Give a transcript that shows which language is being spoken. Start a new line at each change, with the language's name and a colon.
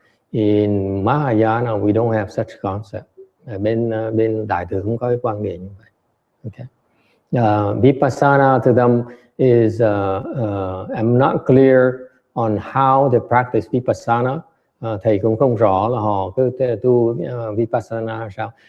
English: In Mahayana, we don't have such concept.
Vietnamese: Bên Đại Thừa không có cái quan điểm như vậy.
English: Okay. Vipassana to them is I'm not clear on how they practice vipassana.
Vietnamese: Thầy cũng không rõ là họ cứ tu vipassana sao.